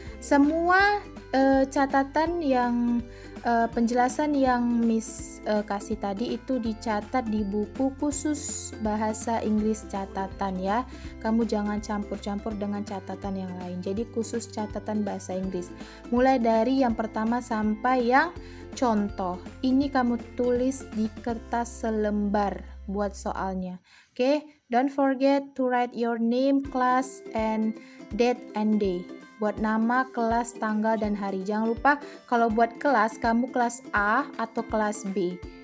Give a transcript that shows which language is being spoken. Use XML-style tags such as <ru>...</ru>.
<id>Semua catatan yang penjelasan yang Miss kasih tadi itu dicatat di buku khusus bahasa Inggris catatan ya. Kamu jangan campur-campur dengan catatan yang lain. Jadi khusus catatan bahasa Inggris. Mulai dari yang pertama sampai yang contoh. Ini kamu tulis di kertas selembar buat soalnya.</id> <en>Oke, don't forget to write your name, class, and date and day.</en> <id>Buat nama, kelas, tanggal, dan hari. Jangan lupa kalau buat kelas, kamu kelas A atau kelas B.</id>